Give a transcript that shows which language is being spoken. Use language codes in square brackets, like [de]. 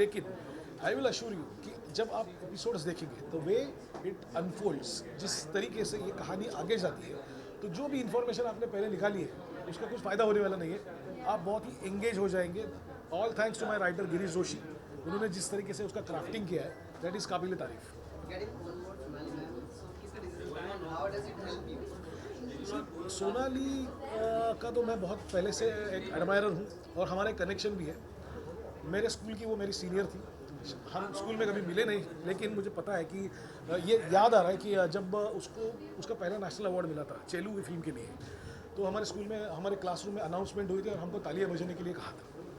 [hi] लेकिन I will assure you कि जब आप एपिसोड्स देखेंगे तो [en] way it unfolds, [hi] जिस तरीके से ये कहानी आगे जाती है तो जो भी इन्फॉर्मेशन आपने पहले निकाली है उसका कुछ फ़ायदा होने वाला नहीं है. आप बहुत ही एंगेज हो जाएंगे. [en] all thanks to my writer [hi] Girish Joshi. उन्होंने जिस तरीके से उसका क्राफ्टिंग किया है दैट इज़ काबिल तारीफ. [en] Getting one more Sonali ma'am. So किसका decision and how does it help you? [hi] Sonali का तो मैं बहुत पहले से एक एडमायरर हूँ और हमारे कनेक्शन भी है. मेरे स्कूल की वो मेरी सीनियर थी. हम स्कूल में कभी मिले नहीं लेकिन मुझे पता है कि ये याद आ रहा है कि जब उसका पहला नेशनल अवार्ड मिला था चेलू की फिल्म के लिए तो हमारे स्कूल में हमारे क्लासरूम में अनाउंसमेंट हुई थी और हमको तालियां बजाने के लिए कहा था.